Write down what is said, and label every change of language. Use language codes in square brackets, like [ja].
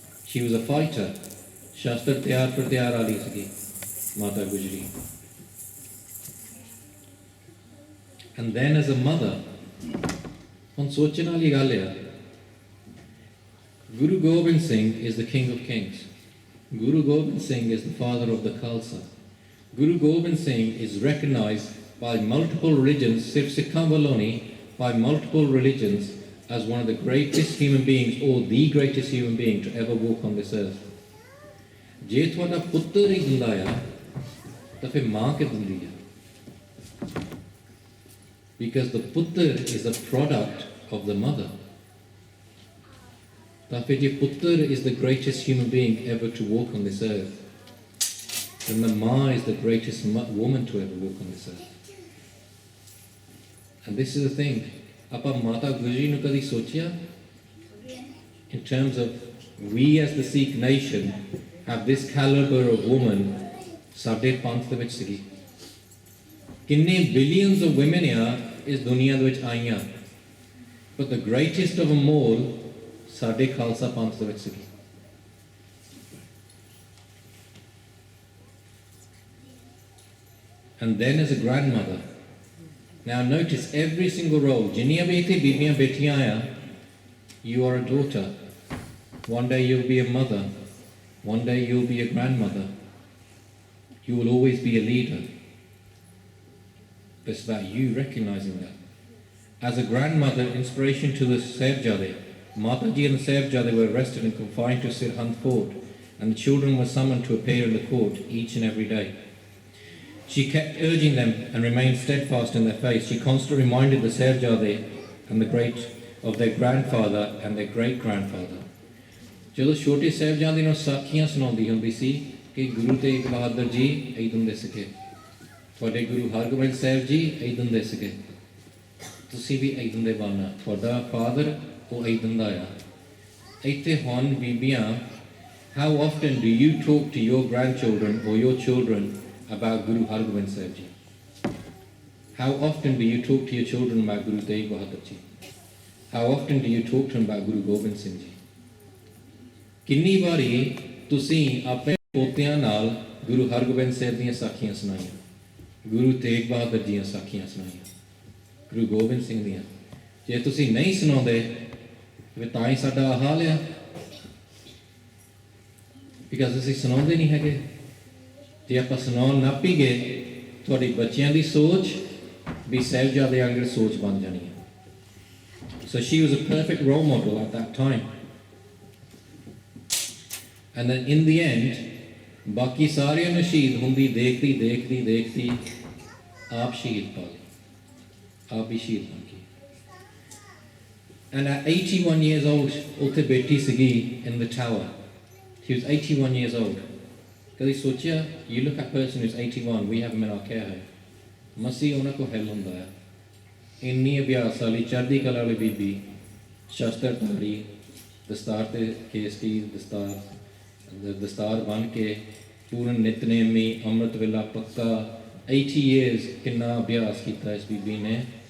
[en] She was a fighter, [pa] शस्त्र ਤਿਆਰ ਪਰ ਤਿਆਰ ਵਾਲੀ ਸੀਗੀ Mata Gujri. [en] And then as a mother, [pa] ਹੁਣ ਸੋਚਣ ਵਾਲੀ ਗੱਲ ਆ, [en] Guru Gobind Singh is the king of kings. Guru Gobind Singh is the father of the Khalsa. Guru Gobind Singh is recognized by multiple religions, [pa] sirf Sikhan ਵੱਲੋਂ ਨਹੀਂ, [en] by multiple religions as one of the greatest human beings, or the greatest human being to ever walk on this earth. [pa] ਜੇ ਤੁਹਾਡਾ ਪੁੱਤਰ ਹੀ ਦਿੰਦਾ ਆ ਤਾਂ ਫਿਰ ਮਾਂ ਕਿ ਦਿੰਦੀ ਆ? [en] Because the putter is a product of the mother. [pa] ਤਾਂ ਫਿਰ ਜੇ ਪੁੱਤਰ [en] is the greatest human being ever to walk on this earth, then the ma is the greatest woman to ever walk on this earth. And this is the thing, [pa] ਆਪਾਂ ਮਾਤਾ ਗੁਜਰੀ ਨੂੰ ਕਦੀ ਸੋਚਿਆ? [en] In terms of we as the Sikh nation have this caliber of woman [pa] ਸਾਡੇ ਪੰਥ ਦੇ ਵਿੱਚ ਸੀਗੀ। ਕਿੰਨੇ [en] billions of women [pa] ਆ ਇਸ ਦੁਨੀਆ ਦੇ ਵਿੱਚ ਆਈਆਂ, [en] but the greatest of them all [pa] ਸਾਡੇ ਖਾਲਸਾ ਪੰਥ ਦੇ ਵਿੱਚ ਸੀਗੀ। [en] And then as a grandmother, now notice every single role, [pa] ਜਿੰਨੀਆਂ ਵੀ ਇੱਥੇ ਬੀਬੀਆਂ ਬੈਠੀਆਂ ਆ, [en] you are a daughter, one day you'll be a mother, one day you'll be a grandmother, you will always be a leader. It's about you recognizing that. As a grandmother, inspiration to the Sahibzade, Mataji and the Sahibzade were arrested and confined to Sirhind Fort, and the children were summoned to appear in the court each and every day. She kept urging them and remained steadfast in their faith. She constantly reminded the Sahibzade and of their grandfather and their great-grandfather. [pa] ਜਦੋਂ ਛੋਟੇ ਸਾਹਿਬਜ਼ਾਦੇ ਨੂੰ ਸਾਖੀਆਂ ਸੁਣਾਉਂਦੀ ਹੁੰਦੀ ਸੀ ਕਿ ਗੁਰੂ ਤੇਗ ਬਹਾਦਰ ਜੀ ਇਦਾਂ ਦੇ ਸੀਗੇ, ਤੁਹਾਡੇ ਗੁਰੂ ਹਰਗੋਬਿੰਦ ਸਾਹਿਬ ਜੀ ਇਦਾਂ ਦੇ ਸੀਗੇ, ਤੁਸੀਂ ਵੀ ਇਦਾਂ ਦੇ ਬਣਨਾ, ਤੁਹਾਡਾ ਫਾਦਰ ਉਹ ਇਦਾਂ ਦਾ ਆ। ਇੱਥੇ ਹੁਣ ਬੀਬੀਆਂ, [en] how often do you talk to your grandchildren or your children about Guru Hargobind Sahib Ji? How often do you talk to your children about Guru Tegh Bahadur Ji? How often do you talk to them about Guru Gobind Singh Ji? [pa] ਕਿੰਨੀ ਵਾਰੀ ਤੁਸੀਂ ਆਪਣੇ ਪੋਤਿਆਂ ਨਾਲ ਗੁਰੂ ਹਰਗੋਬਿੰਦ ਸਾਹਿਬ ਦੀਆਂ ਸਾਖੀਆਂ ਸੁਣਾਈਆਂ, ਗੁਰੂ ਤੇਗ ਬਹਾਦਰ ਦੀਆਂ ਸਾਖੀਆਂ ਸੁਣਾਈਆਂ, ਗੁਰੂ ਗੋਬਿੰਦ ਸਿੰਘ ਦੀਆਂ? ਜੇ ਤੁਸੀਂ ਨਹੀਂ ਸੁਣਾਉਂਦੇ ਫਿਰ ਤਾਂ ਹੀ ਸਾਡਾ ਹਾਲ ਆ, ਬਿਕਾਜ਼ ਅਸੀਂ ਸੁਣਾਉਂਦੇ ਨਹੀਂ ਹੈਗੇ। ਜੇ ਆਪਾਂ ਸੁਣਾਉਣ ਨਾ ਪੀ ਗਏ, ਤੁਹਾਡੇ ਬੱਚਿਆਂ ਦੀ ਸੋਚ ਵੀ ਸਾਹਿਬਜ਼ਾਦੇ ਵਾਂਗਰ ਸੋਚ ਬਣ ਜਾਣੀ ਹੈ। [en] So she was a perfect role model at that time. And then in the end, [pa] ਬਾਕੀ ਸਾਰਿਆਂ ਨੂੰ ਸ਼ਹੀਦ ਹੁੰਦੀ ਦੇਖਦੀ ਆਪ ਸ਼ਹੀਦ ਪਾ ਲਈ, ਆਪ ਹੀ ਸ਼ਹੀਦ ਬਣ ਗਈ। [en] And at 81 years old, [pa] ਉੱਥੇ ਬੈਠੀ ਸੀਗੀ [en] in the tower. She was 81 years old. [pa] ਕਦੀ ਸੋਚਿਆ, [en] you look at a person who's 81, we have them in our care home. [pa] ਮਸੀਂ ਉਹਨਾਂ ਕੋਲ ਹੈਲ ਹੁੰਦਾ ਆ। ਇੰਨੀ ਅਭਿਆਸ ਵਾਲੀ ਚੜ੍ਹਦੀ ਕਲਾ ਵਾਲੀ ਬੀਬੀ, ਸ਼ਸਤਰਧਾਰੀ, ਦਸਤਾਰ ਤੇ ਕੇਸਰੀ ਦਸਤਾਰ ਬਣ ਕੇ ਪੂਰਨ ਨਿਤਨੇਮੀ ਅੰਮ੍ਰਿਤ ਵੇਲਾ ਪੱਕਾ 80 years ਕਿੰਨਾ ਅਭਿਆਸ ਕੀਤਾ ਇਸ ਬੀਬੀ ਨੇ।